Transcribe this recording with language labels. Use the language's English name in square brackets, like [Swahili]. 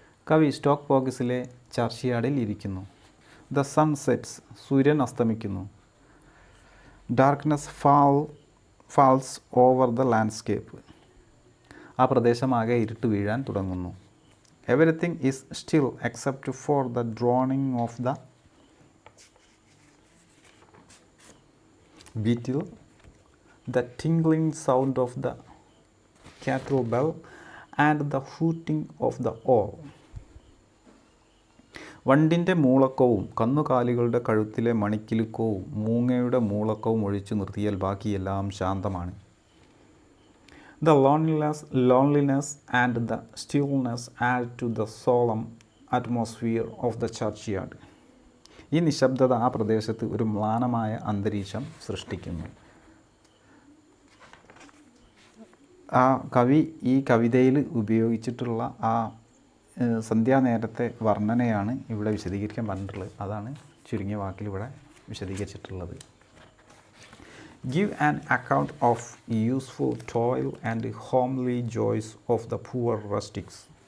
[Malayalam] കവി സ്റ്റോക്ക് പോഗീസിലെ ചർച്ച്യാർഡിൽ ഇരിക്കുന്നു. [English] The sun sets. [Malayalam] സൂര്യൻ അസ്തമിക്കുന്നു. [English] Darkness falls over the landscape. [Malayalam] ആ പ്രദേശമാകെ ഇരുട്ട് വീഴാൻ തുടങ്ങുന്നു. [English] Everything is still except for the droning of the beetle, the tingling sound of the cattle bell and the hooting of the owl. [Malayalam] വണ്ടിൻ്റെ മൂളക്കവും കന്നുകാലികളുടെ കഴുത്തിലെ മണിക്കിലുക്കവും മൂങ്ങയുടെ മൂളക്കവും ഒഴിച്ചു നിർത്തിയാൽ ബാക്കിയെല്ലാം ശാന്തമാണ്. [English] The loneliness and the stillness add to the solemn atmosphere of the churchyard. [Malayalam] ഈ നിശബ്ദത ആ പ്രദേശത്ത് ഒരു മ്ലാനമായ അന്തരീക്ഷം സൃഷ്ടിക്കുന്നു. ആ കവി ഈ കവിതയിൽ ഉപയോഗിച്ചിട്ടുള്ള ആ സന്ധ്യാനേരത്തെ വർണ്ണനയാണ് ഇവിടെ വിശദീകരിക്കാൻ പറഞ്ഞിട്ടുള്ളത്. അതാണ് ചുരുങ്ങിയ വാക്കിൽ ഇവിടെ വിശദീകരിച്ചിട്ടുള്ളത്. [English] Give an account of useful toil and homely joys of the poor rustics.